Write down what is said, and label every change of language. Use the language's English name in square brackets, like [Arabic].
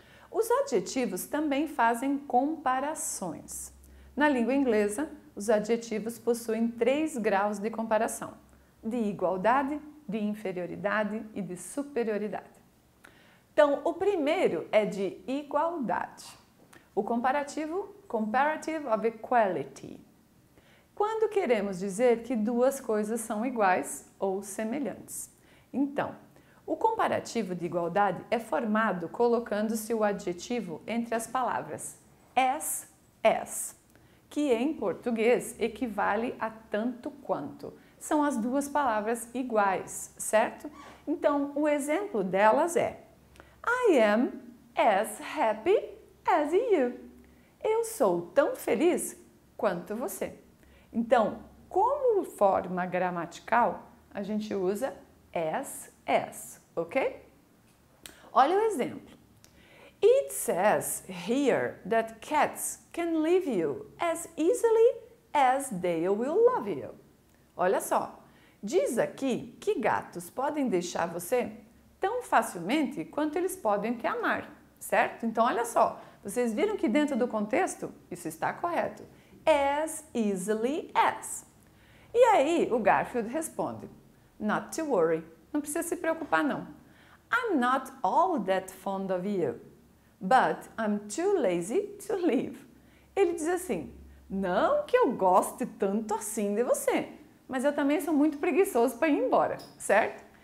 [Portuguese] Os adjetivos também fazem comparações. Na língua inglesa, os adjetivos possuem 3 graus de comparação: de igualdade, de inferioridade e de superioridade. Então, o primeiro é de igualdade. O comparativo, [English] comparative of equality. [Portuguese] Quando queremos dizer que duas coisas são iguais ou semelhantes. Então, o comparativo de igualdade é formado colocando-se o adjetivo entre as palavras as, que em português equivale a tanto quanto. São as duas palavras iguais, certo? Então, o exemplo delas é: [English] I am as happy as you. [Portuguese] Eu sou tão feliz quanto você. Então, como forma gramatical, a gente usa as, ok? Olha o exemplo. [English] It says here that cats can leave you as easily as they will love you. [Portuguese] Olha só, diz aqui que gatos podem deixar você tão facilmente quanto eles podem te amar, certo? Então, olha só, vocês viram que dentro do contexto isso está correto. [English] As easily as. [Portuguese] E aí o Garfield responde: [English] Not to worry. [Portuguese] Não precisa se preocupar não. [English] I'm not all that fond of you, but I'm too lazy to leave. [Portuguese] Ele diz assim: não que eu goste tanto assim de você, mas eu também sou muito preguiçoso para ir embora, certo?